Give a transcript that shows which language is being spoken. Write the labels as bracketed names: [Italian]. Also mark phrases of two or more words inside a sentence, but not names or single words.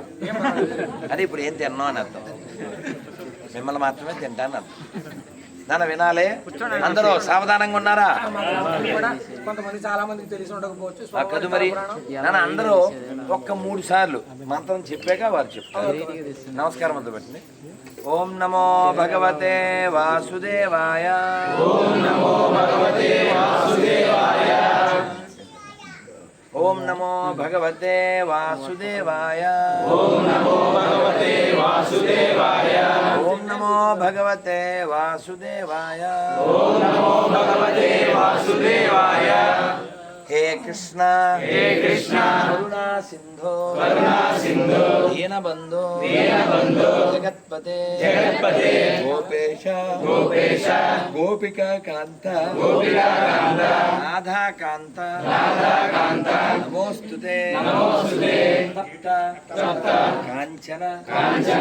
[Telugu] అది ఇప్పుడు ఏం తిన్నావు అని అర్థం. మిమ్మల్ని మాత్రమే తింటాను అర్థం. నాన్న వినాలి. అందరూ సావధానంగా ఉన్నారా? కొంతమంది చాలా మందికి తెలిసి ఉండకపోవచ్చు. కదు మరి నాన్న అందరూ ఒక్క 3 సార్లు మంత్రం చెప్పాక వారు చెప్తారు. నమస్కారం అంతా పెట్టండి. [Sanskrit] ఓం నమో భగవతే వాసుదేవాయ. ఓం నమో భగవతే వాసుదేవాయ. ఓం నమో భగవతే వాసుదేవాయ. ఓం నమో భగవతే వాసుదేవాయ. ఓం నమో భగవతే వాసుదేవాయ. ఓం నమో భగవతే వాసుదేవాయ. హే కృష్ణ, హే కృష్ణ, కరుణా సింధో, కరుణా సింధో, దీనబంధో, దీనబంధో, జగత్పతే, జగత్పతే, గోపేశ, గోపేశ, గోపికా కాంత, గోపికా కాంత, రాధా కాంత, రాధా కాంత, నమోస్తుతే, నమోస్తుతే, తప్త, తప్త, కాంచన, కాంచన,